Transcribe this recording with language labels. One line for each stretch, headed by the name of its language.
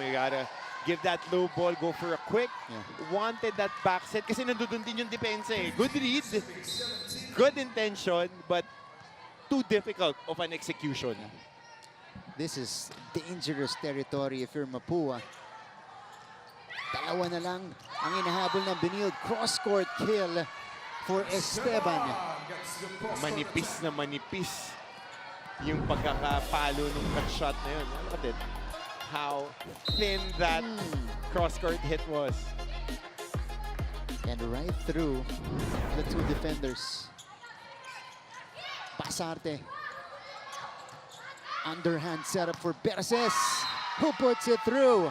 English: You gotta give that low ball, go for a quick. Yeah. Wanted that back set
Filipino: kasi nandun din yung depensa eh.
English: Good read, good intention, but too difficult of an execution. This is dangerous territory if you're Mapua.
Filipino: Dalawa na lang ang inahabol ng Benilde.
English: Cross-court kill for Esteban.
Filipino: Manipis na manipis yung pagkakapalo ng cut shot na yun.
English: Look at it. How thin that cross-court hit was. And right through the two defenders. Pasarte. Underhand setup for Perses, who puts it through.